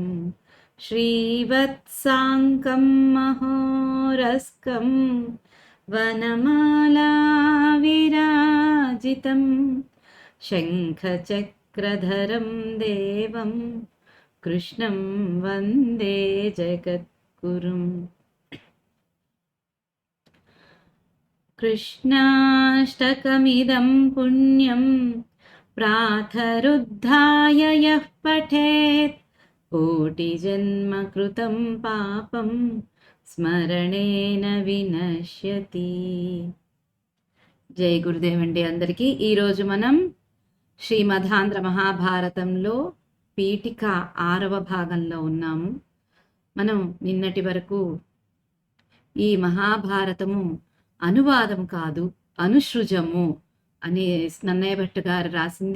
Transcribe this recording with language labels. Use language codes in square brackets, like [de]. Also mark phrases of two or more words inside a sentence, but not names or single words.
[sa] श्रीवत्साङ्कं महोरस्कं वनमाला विराजितं शङ्खचक्रधरं देवं कृष्णं वन्दे जगद्गुरुम्। कृष्णाष्टकमिदं पुण्यं प्रातरुद्धाय यः पठेत् कोटिजन्मकृतं पापं స్మరణేన వినశ్యతి. [te] జై గురుదేవ్ అండి అందరికీ. ఈరోజు మనం శ్రీమదాంధ్ర మహాభారతంలో పీఠిక 6వ భాగంలో ఉన్నాము. మనం నిన్నటి వరకు ఈ మహాభారతము అనువాదం కాదు అనుసృజము అని నన్నయ్య భట్ గారు రాసింది.